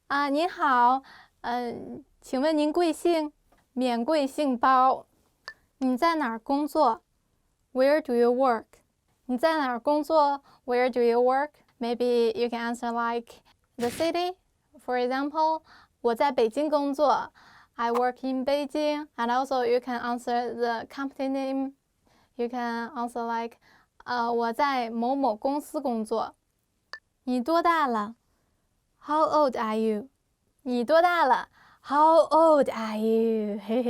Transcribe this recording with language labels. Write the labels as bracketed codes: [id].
[zh] 您好，请问您贵姓？免贵姓包。你在哪儿工作 ？ [en] Where do you work? [zh] 你在哪儿工作 ？Where do you work? [en] Maybe you can answer like the city. For example, [zh] 我在北京工作。 [en] I work in Beijing. And also you can answer the company name. You can answer like, [zh] 我在某某公司工作。你多大了 ？ [en] How old are you? [zh] 你多大了 ？How old are you?